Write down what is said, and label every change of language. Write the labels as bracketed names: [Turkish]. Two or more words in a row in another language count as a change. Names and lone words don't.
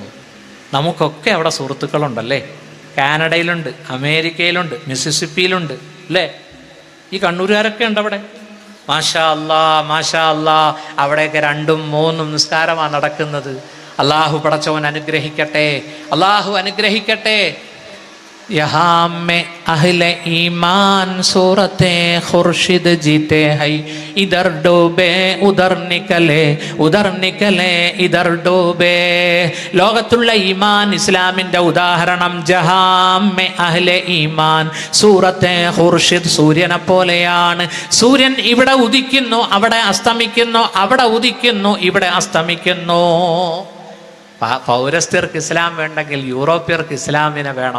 [Malayalam] നമുക്കൊക്കെ അവിടെ സുഹൃത്തുക്കളുണ്ടല്ലേ? കാനഡയിലുണ്ട്, അമേരിക്കയിലുണ്ട്, മിസിസിപ്പിയിലുണ്ട് അല്ലേ? ഈ കണ്ണൂരുകാരൊക്കെ ഉണ്ട് അവിടെ. [Arabic] ما شاء الله, ما شاء الله. [Malayalam] അവിടെയൊക്കെ 2ഉം 3ഉം നിസ്കാരമാണ് നടക്കുന്നത്. അള്ളാഹു പടച്ചവൻ അനുഗ്രഹിക്കട്ടെ, അള്ളാഹു അനുഗ്രഹിക്കട്ടെ. [Urdu] یہاں میں اہلِ ایمان صورتِ خورشید جیتے ہیں، ادھر ڈوبے ادھر نکلے، ادھر نکلے ادھر ڈوبے. [Malayalam] ലോകത്തുള്ള ഈമാൻ ഇസ്ലാമിൻ്റെ ഉദാഹരണം [Urdu] جہاں میں اہلِ ایمان صورتِ خورشید, [Malayalam] സൂര്യനെ പോലെയാണ്. സൂര്യൻ ഇവിടെ ഉദിക്കുന്നു, അവിടെ അസ്തമിക്കുന്നു, അവിടെ ഉദിക്കുന്നു, ഇവിടെ അസ്തമിക്കുന്നു. പൗരസ്ത്യർക്ക് ഇസ്ലാം വേണ്ടെങ്കിൽ യൂറോപ്യർക്ക് ഇസ്ലാമിനെ വേണം.